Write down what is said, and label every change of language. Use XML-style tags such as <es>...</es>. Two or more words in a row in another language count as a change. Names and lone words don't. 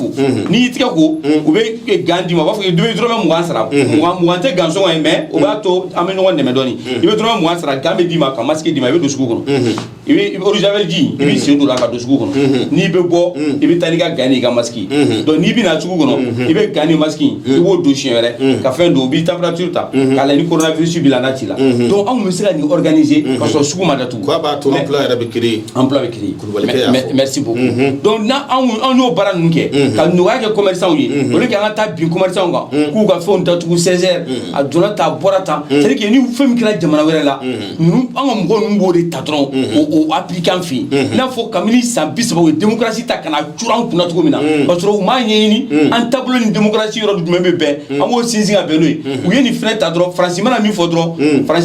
<bm>ko n'i y'i tɛgɛ ko u bɛ gan d'i ma u b'a fɔ i bɛ dɔrɔmɛ 20 sara 20 tɛ gan sɔngɔ ye mais o b'a to an bɛ ɲɔgɔn dɛmɛ dɔɔni i bɛ dɔrɔmɛ 20 sara gan bɛ d'i ma ka masque d'i ma i bɛ don sugu kɔnɔ i bɛ</bm> <fr>eau de javel</fr> <bm>ji i bɛ sen don la ka don sugu kɔnɔ n'i bɛ bɔ i bɛ taa n'i ka gan n'i ka masque donc n'i bɛna sugu kɔnɔ i bɛ gan ni masque i b'o don siɲɛ wɛrɛ ka fɛn don u b'i température ta k'a lajɛ ni coronavirus b'i la n'a ci la donc anw bɛ se ka nin organiser ka sɔrɔ sugu ma datugu k'a b'a to emploi yɛrɛ bɛ créer emploi bɛ créer</bm> <fr>merci beaucoup</fr> <bm>donc n'anw y'o baara ninnu kɛ ka nɔgɔya kɛ commerçants ye olu kɛ an ka taa bin commerçants kan k'u ka fɛnw datugu 16 heures a donna ta a bɔra tan</bm> <fr>c'est à dire que</fr> <bm>ni fɛn min kɛra jamana wɛrɛ la ninnu an ka mɔgɔ ninnu b'o de ta dɔrɔn o appliquer an fɛ yen i n'a fɔ kabini san 30 u ye démocratie ta ka na curu an kunna cogo min na parce que u m'a ɲɛɲini an taabolo ni démocratie yɔrɔ jumɛn bɛ bɛn an b'o sinsin ka bɛn n'o ye u ye nin fɛnɛ ta dɔrɔn faransi mana min fɔ dɔrɔn faransi</bm>